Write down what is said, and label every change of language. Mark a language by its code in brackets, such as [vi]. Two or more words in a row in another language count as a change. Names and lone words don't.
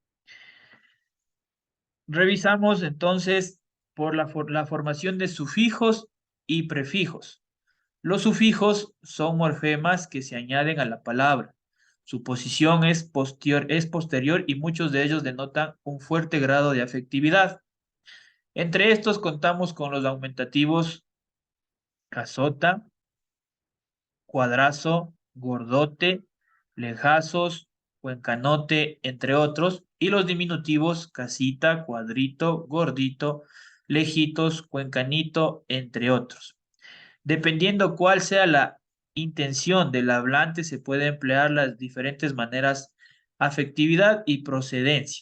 [es] Revisamos entonces por la formación de sufijos y prefijos. Los sufijos son morfemas que se añaden a la palabra. Su posición es posterior y muchos de ellos denotan un fuerte grado de afectividad. Entre estos contamos con los aumentativos casota, cuadrazo, gordote, lejazos, cuencanote, entre otros, y los diminutivos casita, cuadrito, gordito, lejitos, cuencanito, entre otros. Dependiendo cuál sea la intención del hablante, se puede emplear las diferentes maneras afectividad y procedencia.